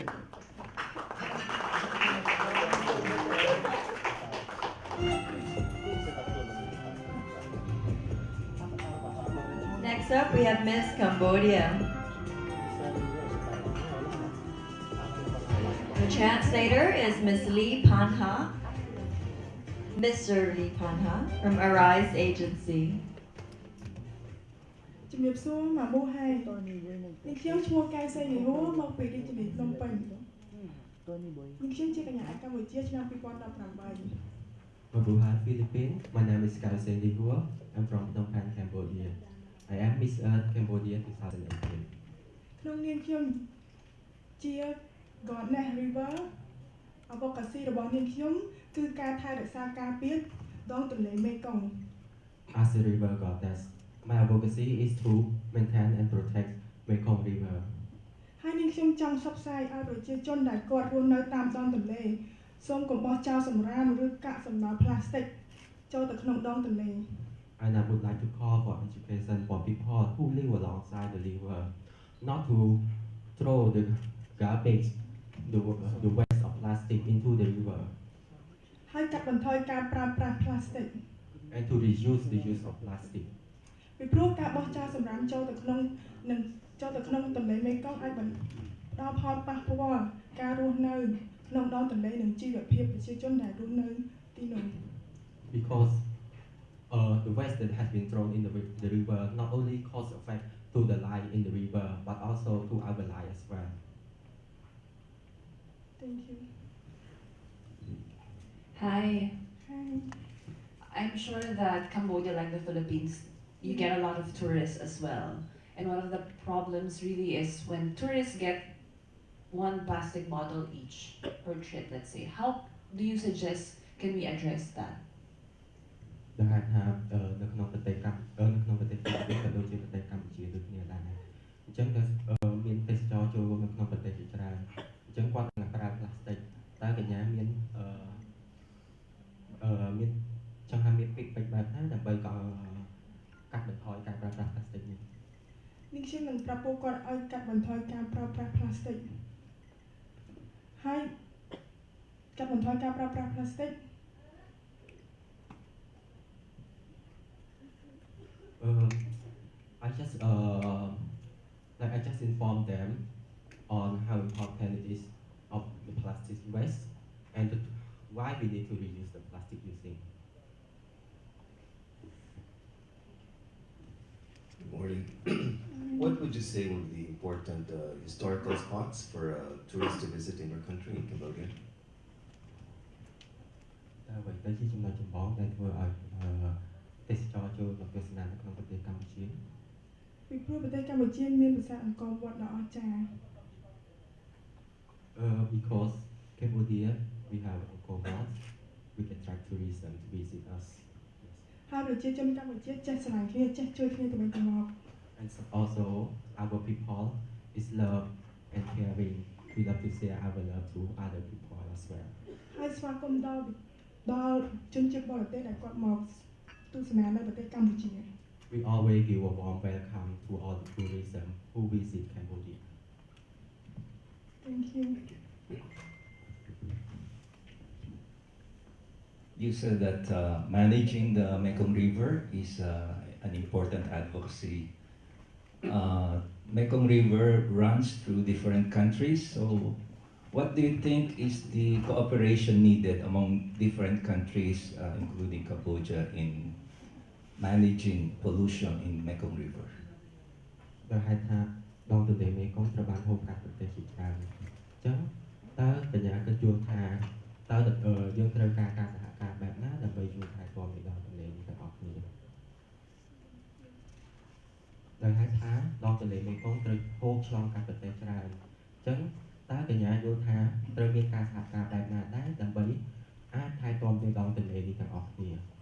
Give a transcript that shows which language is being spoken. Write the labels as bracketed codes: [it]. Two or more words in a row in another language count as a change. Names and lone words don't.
[en] Next up, we have Miss Cambodia. The translator is Miss Lee Panha, Mr. Lee Panha from Arise Agency. [km] ជំរាបសួរម៉ាមូហើយនាងខ្ញុំឈ្មោះកែវសីលីហួរមកពីរាជធានីភ្នំពេញនាងខ្ញុំជាកញ្ញាកម្ពុជាឆ្នាំ2018 [en] Mabuhay Philippines. My name is Kausei Lihua. I'm from Phnom Penh, Cambodia. I am Miss Earth Cambodia 2018. [km] ក្នុងនាមខ្ញុំជា [en] Goddess River Advocacy [km] របស់នាងខ្ញុំគឺការថែរក្សាការពារដងទន្លេមេគង្គ [en] As a river goddess, my advocacy is to maintain and protect Mekong River. [km] ហើយនាងខ្ញុំចង់ផ្សព្វផ្សាយឲ្យប្រជាជនដែលគាត់រស់នៅតាមដងទន្លេសូមកុំបោះចោលសម្រាមឬកាកសំណល់ផ្លាស្ទិកចូលទៅក្នុងដងទន្លេ [en] And I would like to call for education for people who live alongside the river, not to throw the garbage, the waste of plastic into the river. [km] ហើយកាត់បន្ថយការប្រើប្រាស់ផ្លាស្ទិក [en] And to reduce the use of plastic. [km] ពីព្រោះការបោះចោលសម្រាមចូលទៅក្នុងទន្លេមេគង្គអាចបណ្ដាលផលប៉ះពាល់ការរស់នៅក្នុងដងទន្លេនិងជីវភាពប្រជាជនដែលរស់នៅទីនោះ [en] Because the waste that has been thrown in the river not only cause effect to the life in the river, but also to our life as well. Thank you. Hi. Hi. I'm sure that Cambodia, like the Philippines, you get a lot of tourists as well. And one of the problems really is when tourists get one plastic bottle each per trip, let's say. How do you suggest can we address that? [km] ដែលហេតុថានៅក្នុងប្រទេសកម្ពុជានៅក្នុងប្រទេសកម្ពុជាក៏ដូចជាប្រទេសកម្ពុជាដូចគ្នាដែរអញ្ចឹងក៏មានទេសចរចូលនៅក្នុងប្រទេសជាច្រើនអញ្ចឹងគាត់នឹងប្រើផ្លាស្ទិកតើកញ្ញាមានមានចង់ថាមានពីកពេចបែបណាដើម្បីកាត់បន្ថយការប្រើប្រាស់ផ្លាស្ទិកនេះ នេះខ្ញុំនឹងប្រាប់ពួកគាត់ឲ្យកាត់បន្ថយការប្រើប្រាស់ផ្លាស្ទិកហើយកាត់បន្ថយការប្រើប្រាស់ផ្លាស្ទិក [en] I just informed them on how important it is of the plastic waste and why we need to reduce the plastic using. Good morning. What would you say would be the important historical spots for tourists to visit in your country, in Cambodia? [km] អ្វីទៅជាចំណុចចម្បងដែលធ្វើឲ្យទេសចរចូលមកទស្សនានៅក្នុងប្រទេសកម្ពុជា ពីព្រោះប្រទេសកម្ពុជាមានប្រាសាទអង្គរវត្តដ៏អស្ចារ្យ [en] Because Cambodia we have Angkor Wat, we can attract tourism to visit us. [km] ហើយប្រជាជនកម្ពុជាចេះស្រឡាញ់គ្នាចេះជួយគ្នាទៅវិញទៅមក [en] And also our people is love and caring. We love to share our love to other people as well. [km] ហើយស្វាគមន៍ដល់ជនជាតិបរទេសដែលគាត់មកទស្សនានៅប្រទេសកម្ពុជា [en] We always give a warm welcome to all the tourism who visit Cambodia. Thank you. You said that managing the Mekong River is an important advocacy. Mekong River runs through different countries, so what do you think is the cooperation needed among different countries, including Cambodia, in managing pollution in Mekong River? [km] ដោយហេតុថាដងទន្លេមេគង្គត្រូវបានហូរកាត់ប្រទេសជាច្រើនអញ្ចឹងតើបញ្ញាគិតយល់ថាតើយើងត្រូវការការសហការបែបណាដើម្បីជួយថែទាំនៅដងទន្លេនេះទាំងអស់គ្នា ដោយហេតុថាដងទន្លេមេគង្គត្រូវហូរឆ្លងកាត់ប្រទេសច្រើនអញ្ចឹងតើកញ្ញាយល់ថាត្រូវមានការសហការបែបណាដែរដើម្បីអាចថែទាំនៅដងទន្លេនេះទាំងអស់គ្នា